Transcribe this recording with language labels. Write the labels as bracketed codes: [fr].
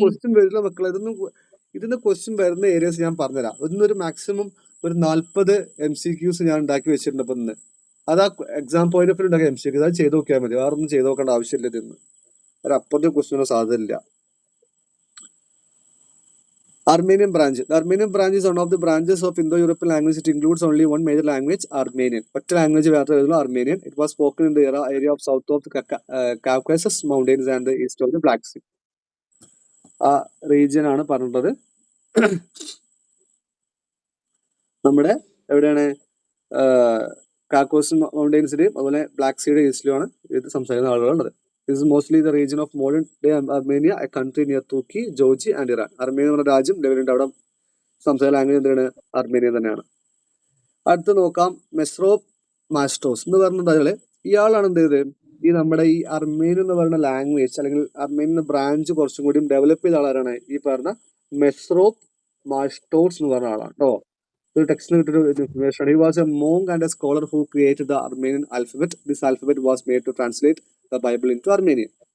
[ml] Question വരില്ല മക്കളെ. ഇതിന്റെ ക്വസ്റ്റ്യൻ വരുന്ന ഏരിയസ് ഞാൻ പറഞ്ഞുതരാം. ഇന്നൊരു മാക്സിമം ഒരു 40 MCQs ഞാൻ ഉണ്ടാക്കി വെച്ചിട്ടുണ്ട് അപ്പൊ ഇന്ന്. അതാ എക്സാം പോയിന്റ് ഓഫ് വ്യൂ ഉണ്ടാക്കിയ MCQ. അത് ചെയ്ത് നോക്കിയാൽ മതി, വേറെ ഒന്നും ചെയ്ത് നോക്കേണ്ട ആവശ്യമില്ല. ഇതിന്ന് ഒരു അപ്പുറത്തെ ക്വസ്റ്റ്യനോ സാധ്യതയില്ല. [en] Armenian branch. The Armenian branch is one of the branches of Indo-European language. It includes only one major language, Armenian. [ml] ഒറ്റ ലാംഗ്വേജ് മാത്രമേ Armenian. [en] It was spoken in the area of south of the Caucasus Mountains and the east of the Black Sea. [ml] ആ region ആണ് പറഞ്ഞത്. നമ്മുടെ എവിടെയാണ് കാക്കോസ് മൗണ്ടെയിൻസിന്റെയും അതുപോലെ black സീയുടെ ഈസ്റ്റിലുമാണ് ഇത് സംസാരിക്കുന്ന ആളുകളുള്ളത്. [en] This is mostly the region of modern day Armenia, a country near Turkey, Georgia and Iran. [ml] Armenia എന്ന രാജ്യം ലെവലുണ്ട്. അവിടെ സംസാരിക്കുന്ന ലാംഗ്വേജ് എന്താണ്? അർമേനിയൻ തന്നെയാണ്. അടുത്ത് നോക്കാം മെസ്രോപ്പ് മാസ്റ്റോസ് എന്ന് പറഞ്ഞത്. ഇയാളാണ് എന്ത് ചെയ്തത്? ഈ നമ്മുടെ ഈ അർമേനിയൻ എന്ന് പറയുന്ന ലാംഗ്വേജ് അല്ലെങ്കിൽ അർമേനിയൻ ബ്രാഞ്ച് കുറച്ചും കൂടി ഡെവലപ്പ് ചെയ്ത ആളാണ് ഈ പറഞ്ഞ മെസ്രോപ്പ് മാസ്റ്റോസ് എന്ന് പറഞ്ഞ ആളാണ് കേട്ടോ. ഒരു ടെക്സ്റ്റിൽ കിട്ടിയൊരു information. [en] He was a monk and a scholar who created the Armenian alphabet. This alphabet was made to translate the Bible into Armenian.